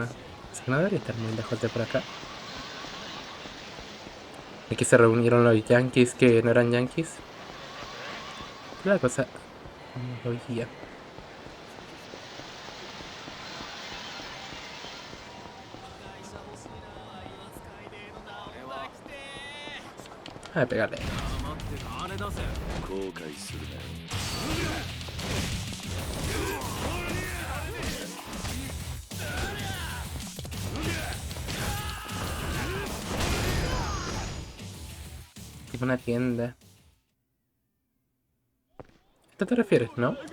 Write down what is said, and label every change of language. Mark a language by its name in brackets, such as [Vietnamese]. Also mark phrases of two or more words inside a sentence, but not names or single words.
[Spanish] Así que no debería estar muy lejos de por acá. Aquí se reunieron los yankees que no eran yankees. La cosa no lo guía. A ver, pegarle. [Japanese] 後悔するなよ。 [Spanish] Tipo una tienda. ¿Esto te refieres, no?